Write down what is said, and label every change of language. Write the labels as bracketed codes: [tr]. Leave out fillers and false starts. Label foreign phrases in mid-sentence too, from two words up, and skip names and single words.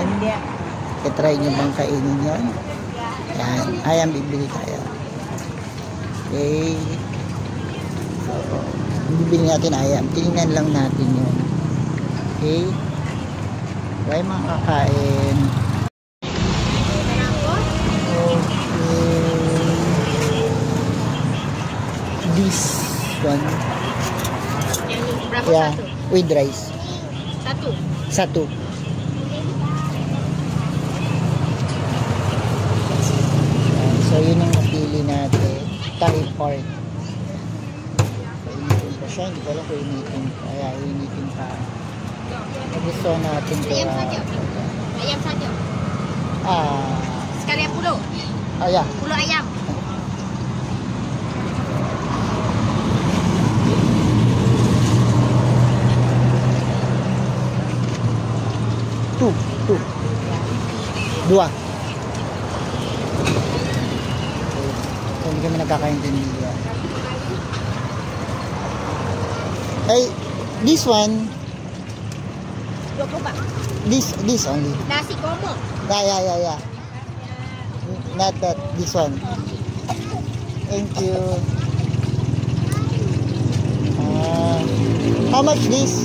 [tl] I-try nyo bang kainin yun? Yan. Ayam, bibili tayo. Okay. So, bibili natin ayam. Tingnan lang natin yun. Okay. Try mga kakain. Okay. [en] This one. Yeah, with rice. Satu. So, [tl] yun ang napili natin. [en] Thai pork. [tl] Initin pa siya. Hindi ko alam kung initin. Kaya, initin pa. Gusto natin ito. [id] Ayam saja. Sekalian pulau. Yeah. Pulau ayam. Two. Dua. So, [tl] hindi kami nagkakaintindihan. [en] Hey, this one. 20 Pak. This only. [id] Nasi komo. [en] Yeah. Not that. This one. Thank you. How much this?